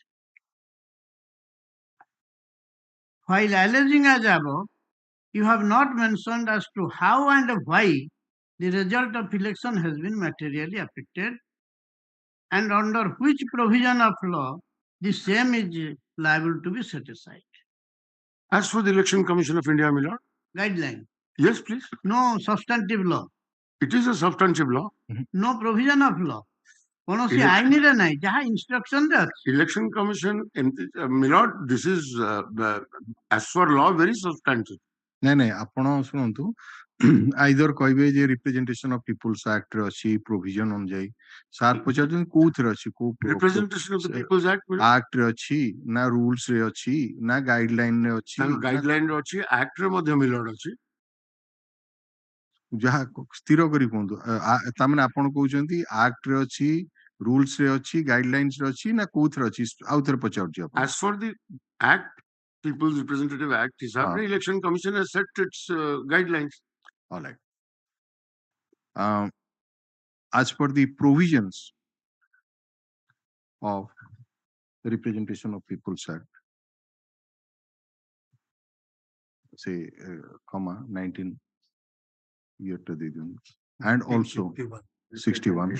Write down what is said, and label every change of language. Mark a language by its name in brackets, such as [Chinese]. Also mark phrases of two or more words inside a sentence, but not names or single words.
[English] While alleging as above, you have not mentioned as to how and why the result of election has been materially affected and under which provision of law the same is liable to be set aside. As for the Election Commission of India, my lord. Guideline. Yes, please. No substantive law. It is a substantive law. No provision of law. [Odia] କୌଣସି [English] Election- [Odia] ଆଇନରେ ନାହିଁ ଯାହା ଇନଷ୍ଟ୍ରକ୍ସନ ରେ ଅଛି. [English] Election Commission, my lord, this is as for law very substantive. [Odia] ନାଇଁ ଆପଣ ଶୁଣନ୍ତୁ ଆଇଦର କହିବେ ଯେ ରିପ୍ରେଜେଣ୍ଟେସନ ଅଫ ପିପୁଲ୍ସ ଆକ୍ଟ ରେ ଅଛି ପ୍ରୋଭିଜନ ଅନୁଯାୟୀ ସାର୍ ପଚାରୁଛନ୍ତି କୋଉଥିରେ ଅଛି କୋଉ [English] Representation of the People's Act, my lord. [Odia] ଆକ୍ଟ ରେ ଅଛି ନା ରୁଲ୍ସ ରେ ଅଛି ନା ଗାଇଡଲାଇନ ରେ ଅଛି ଗାଇଡଲାଇନ ରେ ଅଛି, ଆକ୍ଟ ରେ ମଧ୍ୟ [English] my lord [Odia] ଅଛି. ଯାହା ସ୍ଥିର କରି କୁହନ୍ତୁ ତାମାନେ ଆପଣ କହୁଛନ୍ତି ଆକ୍ଟ ରେ ଅଛି ରୁଲ୍ସ ରେ ଅଛି ଗାଇଡଲାଇନ୍ସ ରେ ଅଛି ନା କୋଉଥିରେ ଅଛି ଆଉ ଥରେ ପଚାରୁଛି ଆପଣ. [English] As for the Act, People's Representative Act, [Hindi] हिसाब से [English] Election Commission has set its guidelines. All right. As per the provisions of the Representation of People's Act, say, comma, 19 year to the and also 61,